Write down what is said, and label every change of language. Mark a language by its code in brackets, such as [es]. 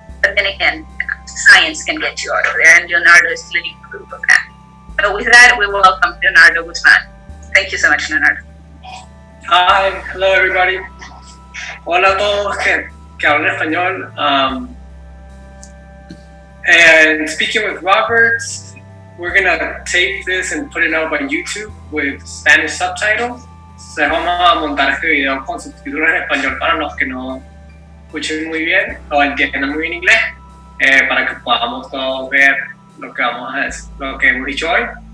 [en] But then again, science can get you out of there, and Leonardo is living proof of that. So with that, we welcome Leonardo Guzman. Thank you so much, Leonardo. Hi, hello everybody. [es] Hola a todos que hablan español. [en] And speaking with Robert, we're gonna tape this and put it out on YouTube with Spanish subtitles. [es] So vamos a montar este video con subtítulos en español para los que no escuchen muy bien o entiendan muy bien inglés, para que podamos todos ver lo que hemos dicho hoy.